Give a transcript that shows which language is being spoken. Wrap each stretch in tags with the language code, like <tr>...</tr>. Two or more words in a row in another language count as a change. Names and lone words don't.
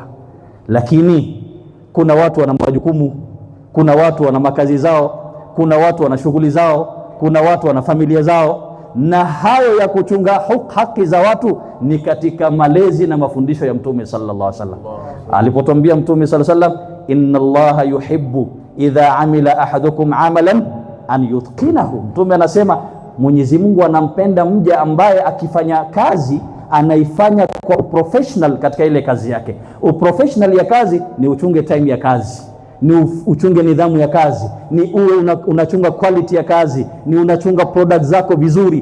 <sw>Lakini kuna watu wana majukumu, kuna watu wana makazi zao, kuna watu wana shughuli zao, kuna watu wana familia zao, na hayo ya kuchunga haki za watu ni katika malezi na mafundisho ya Mtume</sw> <ar>صلى الله عليه وسلم.</ar> <sw>Alipotuambia Mtume</sw> <ar>صلى الله عليه وسلم، إن الله يحب إذا عمل أحدكم عملا أن يتقنه.</ar> <sw>Mtume anasema Mwenyezi Mungu anampenda mja ambaye akifanya kazi anaifanya kwa professional katika ile kazi yake. Uprofessional ya kazi ni uchunge time ya kazi, ni uchunge nidhamu ya kazi, ni uwe unachunga quality ya kazi, ni unachunga product zako vizuri.</sw>